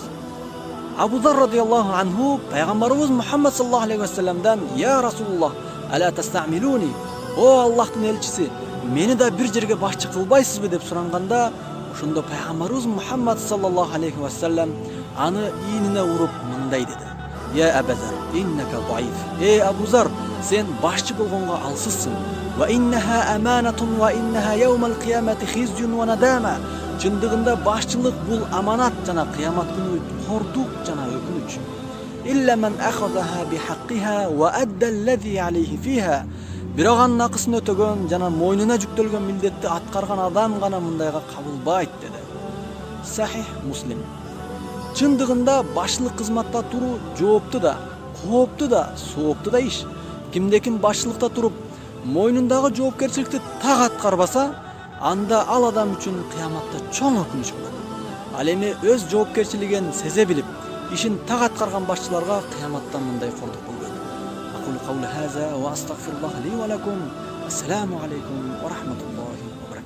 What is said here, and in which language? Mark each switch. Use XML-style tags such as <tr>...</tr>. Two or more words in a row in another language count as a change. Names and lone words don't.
<ar>Абу Зар رضي الله عنه пайгамбарыбыз Мухаммад صلى الله عليه وسلم: "يا رسول الله، ألا تستعملني?"</ar> <ky>О Аллахтын элчиси, мени да бир жерге башчы кылбайсызбы деп суранганда, ошондо пайгамбарыбыз Мухаммад</ky> <ar>صلى الله عليه وسلم</ar> <ky>аны ийнине уруп мындай деди: "Я Абазар,</ky> <ar>إنك ضعيف."</ar> <ky>Эй Абу Зар, сен башчы болгонго алсызсың.</ky> <ar>وإنها أمانة وإنها يوم القيامة خزي وندامة.</ar> <ky>Чындыгында башчылык бул аманат жана кыямат күнү кордук жана өкүнүч.</ky> <ar>إلا من أخذها بحقها وأدى الذي عليه فيها.</ar> <ky>Бирок анын акысын өтөгөн жана мойнуна жүктөлгөн милдетти аткарган адам гана мындайга кабылбайт деди. Сахих Муслим. Чындыгында башчылык кызматта туруу жоопту да, коопту да, соопту да иш. Кимде ким башчылыкта туруп, мойнундагы жоопкерчиликти так аткарбаса, анда ал адам үчүн кыяматта чоң өкүнүч болот. Ал эми өз жоопкерчилигин сезе билип, ишин так аткарган башчыларга кыяматтан мындай кордук болбойт.</ky> <ar>أقول قولي هذا وأستغفر الله لي ولكم. السلام عليكم ورحمة الله</ar>